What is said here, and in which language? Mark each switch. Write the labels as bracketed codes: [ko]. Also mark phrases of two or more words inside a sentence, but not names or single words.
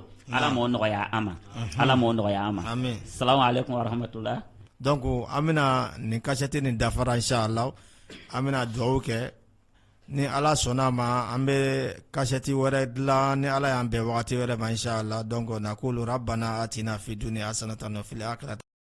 [bm] Ala m'o nɔgɔya an ma, Ala m'o nɔgɔya an ma. [ar] السلام عليكم ورحمة الله. [bm] Donc an bɛna nin kasɛti nin dafara inshallah, an bɛna dugawu kɛ ni Ala sɔnna ma, an bɛ kasɛti wɛrɛ dilan ni Ala y'an bɛn wagati wɛrɛ ma inshallah. [ar] Donc نقول ربنا آتنا في الدنيا حسنة وفي الآخرة